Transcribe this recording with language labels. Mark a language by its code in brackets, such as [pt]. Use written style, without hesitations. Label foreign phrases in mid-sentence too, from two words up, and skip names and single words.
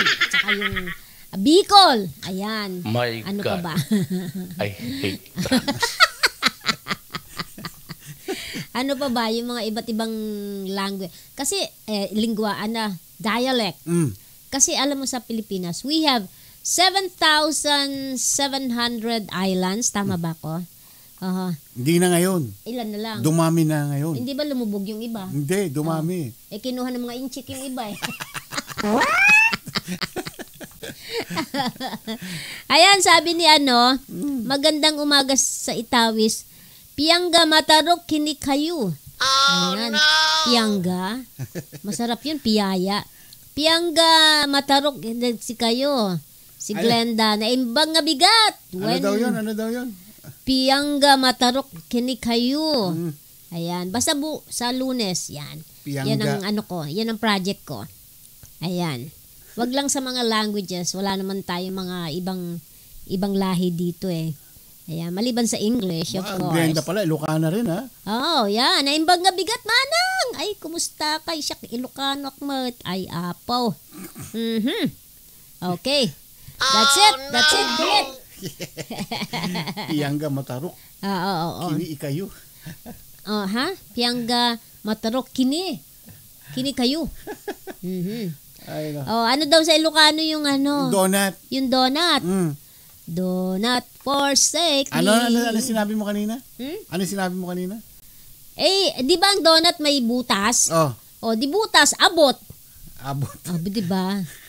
[tl] At saka yung Bicol. Ayan. [en] My God. [tl] pa ba? [en] I hate drugs. [tl] Ano pa ba yung mga iba't ibang language? Kasi lingwaan dialect. Kasi alam mo sa Pilipinas, [en] we have 7,700 islands. [tl] Tama ba ko? Hindi na ngayon. Ilan na lang? Dumami na ngayon. Hindi ba lumubog yung iba? Hindi, dumami. Kinuha ng mga inchik yung iba eh. Ayan, sabi ni magandang umaga sa Itawis. [itv] Piangga matarok kini kayo. [tl] Ayan. Piangga. Masarap yun, piyaya. [itv] Piangga matarok si kayo. [ilo] Si Glenda, naimbang nga bigat. [tl] Ano daw yun? [itv] Piangga matarok kini kayo. [tl] Ayan, basta sa Lunes, yan. Piangga. Yan ang yan ang project ko. Ayan. Wag lang sa mga languages, wala naman tayong mga ibang lahi dito eh. Ayan, maliban sa English, [en] of course. [tl] Glenda pala, Ilocana rin ha? Yan. [ilo] Naimbang nga bigat, manang. Ay, kumusta ka? Siyak, Ilocano akmat. Ay, apaw. [en] Okay. That's it. Great. [itv] Piangga matarok. Kini ikayo. Piangga matarok kini. Kini kayo. [en] Ay, no. [tl] Ano daw sa Ilocano yung Donut. [en] Yung donut. Donut forsake me. [tl] Ano sinabi mo kanina? Ano sinabi mo kanina? Di ba ang donut may butas? Di butas, abot. Di ba?